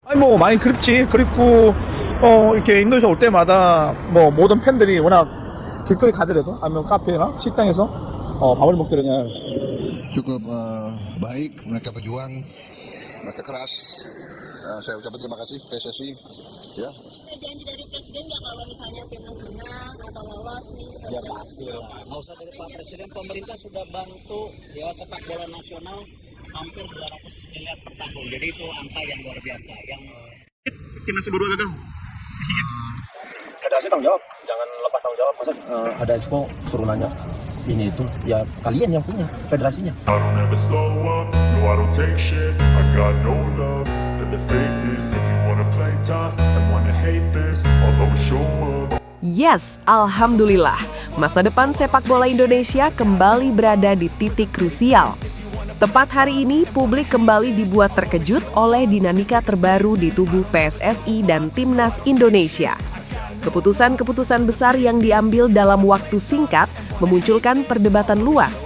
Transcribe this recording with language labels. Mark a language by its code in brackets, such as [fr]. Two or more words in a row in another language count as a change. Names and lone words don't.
[ko] 아니 뭐 많이 그립지. 그립고 이렇게 인도네시아 올 때마다 뭐 모든 팬들이 워낙 길거리 가더라도 아니면 카페나 식당에서 밥을 먹더라고요. [id] Cukup baik, mereka berjuang, mereka keras. Saya ucapkan terima kasih PSSI. Ya. Ada janji dari presiden nggak kalau misalnya timnas menang atau lolos nih? Ya pasti lah. Nggak usah dari Pak Presiden, pemerintah sudah bantu ya sepak bola nasional hampir 200 miliar per tahun. Jadi itu angka yang luar biasa. Yang timnas berdua gagal. Federasi tanggung jawab, jangan lepas tanggung jawab. Masa ada expo suruh nanya ini itu, ya kalian yang punya federasinya. [en] I don't ever slow up, no I don't take shit. I got no love for the fakeness. If you wanna play tough and wanna hate this, I'll always show up. Yes, [id] alhamdulillah. Masa depan sepak bola Indonesia kembali berada di titik krusial. Tepat hari ini, publik kembali dibuat terkejut oleh dinamika terbaru di tubuh PSSI dan Timnas Indonesia. Keputusan-keputusan besar yang diambil dalam waktu singkat memunculkan perdebatan luas.